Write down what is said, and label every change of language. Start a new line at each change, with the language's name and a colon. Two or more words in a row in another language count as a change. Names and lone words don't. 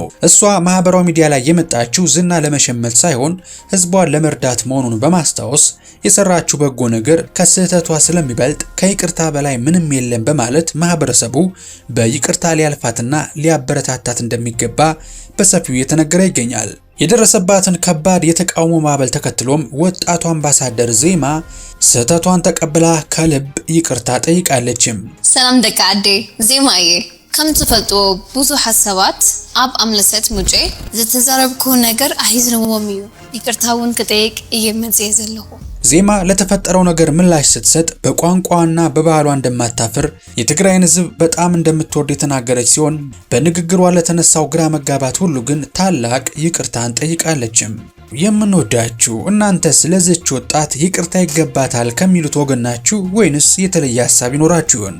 Amharic: እሷ ማህበራዊ ሚዲያ ላይ የመጣችው ዝና ለመሸመት ሳይሆን ህዝቧን ለመርዳት መሆኑን በማስታወስ የሰራችው በጎ ነገር ከስህተቷ ስለሚበልጥ ከይቅርታ በላይ ምንም የለም በማለት ማህበረሰቡ በይቅርታ ሊያልፋትና ሊያበረታታት እንደሚገባ በሰፊው እየተነገረ ይገኛል። የደረሰባትን ከባድ የተቃውሞ ማዕበል ተከትሎም ወጣቱ አምባሳደር ዜማ ስህተቷን ተቀብላ ከልብ ይቅርታ ጠይቃለችም።
Tigrinya: ሰላም ደቃዴ ዜማዬ ከም ትፈልጥዎ ብዙሕ ሰባት ኣብ ኣምለሰት ሙጬ ዝተዛረብኩ ነገር ኣሂዝንዎም እዩ ይቅርታውን ክጠይቅ እየመጽየ ዘለኹ።
Amharic: ዜማ ለተፈጠረው ነገር ምላሽ ስትሰጥ በቋንቋና በባህሏ እንደማታፍር የትግራይን ሕዝብ በጣም እንደምትወድ የተናገረች ሲሆን በንግግሯ ለተነሳው ግራ መጋባት ሁሉ ግን ታላቅ ይቅርታን ጠይቃለችም። የምንወዳችሁ እናንተስ ለዚህች ወጣት ይቅርታ ይገባታል ከሚሉት ወገን ናችሁ ወይንስ የተለየ ሐሳብ ይኖራችሁ ይሆን?